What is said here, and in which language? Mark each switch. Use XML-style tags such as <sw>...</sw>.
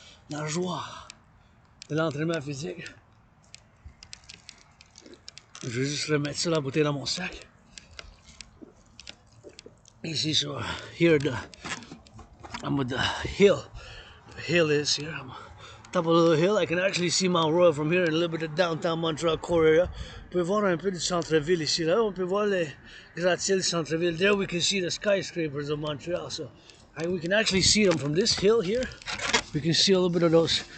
<fr>La joie de l'entraînement physique. Je vais juste remettre ça, la bouteille dans mon sac.</fr> <en>Ici, so here I'm with the hill. The hill is here. I'm top of a little hill. I can actually see Mount Royal from here and a little bit of downtown Montreal core area.</en> <fr>On peut voir un peu du centre-ville ici, là. On peut voir les gratte-ciels du centre-ville.</fr> <en>There we can see the skyscrapers of Montreal. So we can actually see them from this hill here. We can see a little bit of those.</en>